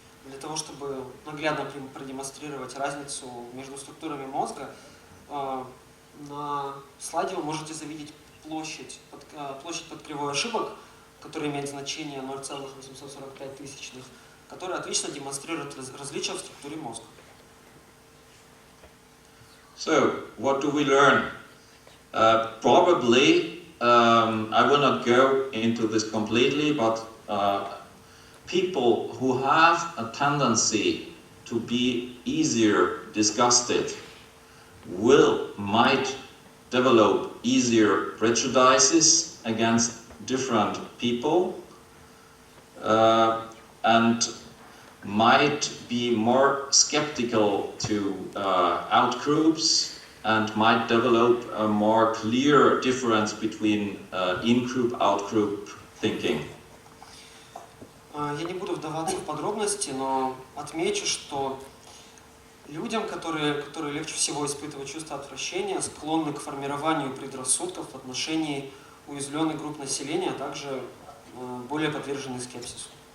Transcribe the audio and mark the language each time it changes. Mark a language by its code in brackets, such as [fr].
[ru] Для того, чтобы наглядно продемонстрировать разницу между структурами мозга, на слайде вы можете завидеть площадь под кривой ошибок, которая имеет значение 0,845 тысячных, которая отлично демонстрирует различия в структуре мозга. [en] So, what do we learn? Probably, I will not go into this completely, but people who have a tendency to be easier disgusted might develop easier prejudices against different people and might be more skeptical to outgroups and might develop a more clear difference between in-group, out-group thinking. [ru] Я не буду вдаваться в подробности, но отмечу, что людям, которые легче всего испытывают чувство отвращения, склонны к формированию предрассудков в отношении уязвленных групп населения, а также более подвержены скепсису.